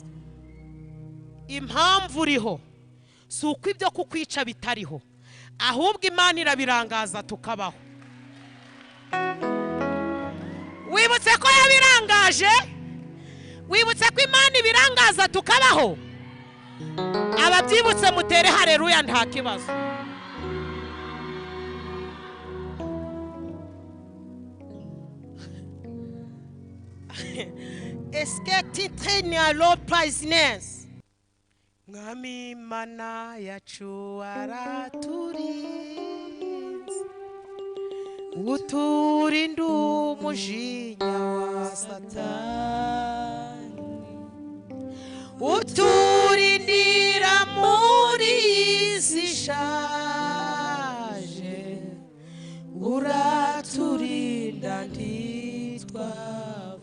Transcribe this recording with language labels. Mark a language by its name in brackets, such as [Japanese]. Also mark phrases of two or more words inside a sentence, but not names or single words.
[Kinyarwanda] Impamvu uriho si uko ibyo kukwica bitariho, ahubwo Imana irabirangaza tukabaho. Wibutse ko yabirangaje? Wibutse ko Imana ibirangaza tukabaho? Ababyibutse mutere haleluya nta kibazo. [French] Est-ce que tu traînes à l'autre business? [Kinyarwanda] Mwami Imana yacu araturinze, uturinda umujinya wa Satani, uturindira muri isi ishaje, uraturinda ntitwapfa.